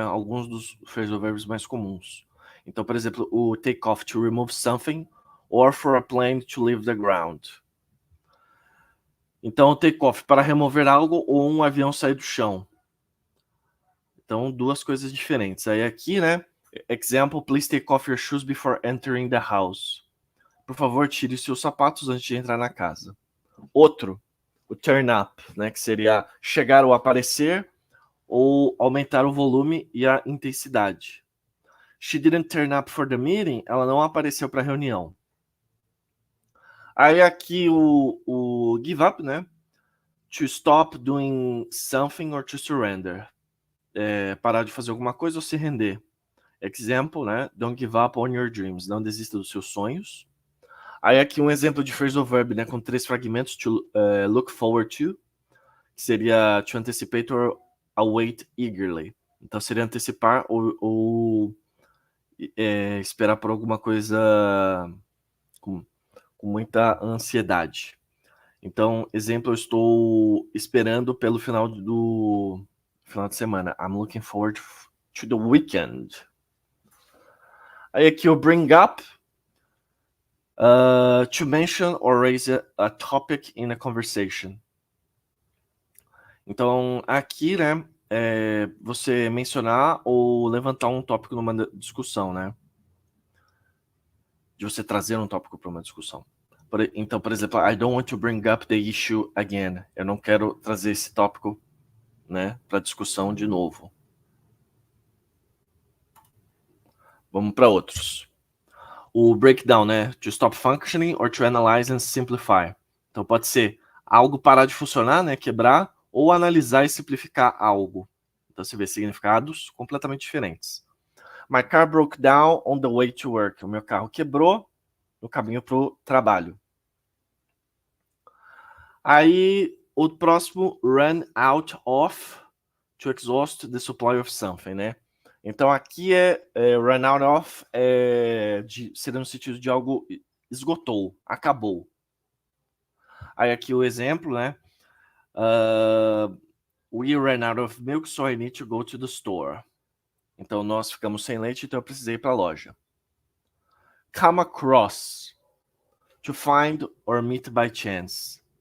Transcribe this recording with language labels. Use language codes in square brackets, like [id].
[pt] Alguns dos phrasal verbs mais comuns. Então, por exemplo, o [en] take off to remove something, or for a plane to leave the ground. [pt] Então, o take off para remover algo ou um avião sair do chão. Então, duas coisas diferentes. Aí aqui, né? [en] Example, please take off your shoes before entering the house. [pt] Por favor, tire seus sapatos antes de entrar na casa. Outro, o turn up, né? Que seria chegar ou aparecer, ou aumentar o volume e a intensidade. [en] She didn't turn up for the meeting. [pt] Ela não apareceu para a reunião. Aí aqui o give up, né? [en] To stop doing something or to surrender. [pt] Parar de fazer alguma coisa ou se render. [en] Example, né? Don't give up on your dreams. [pt] Não desista dos seus sonhos. Aí aqui um exemplo de phrasal verb, né? Com 3 fragmentos. [en] To look forward to. [pt] Que seria [en] to anticipate or await eagerly. [pt] Então seria antecipar ou esperar por alguma coisa com muita ansiedade. Então, exemplo, eu estou esperando pelo final de semana. [en] I'm looking forward to the weekend. [pt] Aí aqui o [en] bring up. To mention or raise a topic in a conversation. [pt] Então, aqui, né, você mencionar ou levantar um tópico numa discussão, né? De você trazer um tópico para uma discussão. Então, por exemplo, [en] I don't want to bring up the issue again. [pt] Eu não quero trazer esse tópico, né, para discussão de novo. Vamos para outros. [en] O breakdown, né, to stop functioning or to analyze and simplify. [pt] Então pode ser algo parar de funcionar, né, quebrar, ou analisar e simplificar algo. Então você vê significados completamente diferentes. [en] My car broke down on the way to work. [pt] O meu carro quebrou no caminho para o trabalho. Aí, o próximo, [en] run out of, to exhaust the supply of something, né? [pt] Então, aqui run out of, seria no sentido de algo esgotou, acabou. Aí, aqui o exemplo, né? [en] We ran out of milk, so I need to go to the store. [pt] Então, nós ficamos sem leite, então eu precisei ir para a loja. [en] Come across, to find or meet by chance.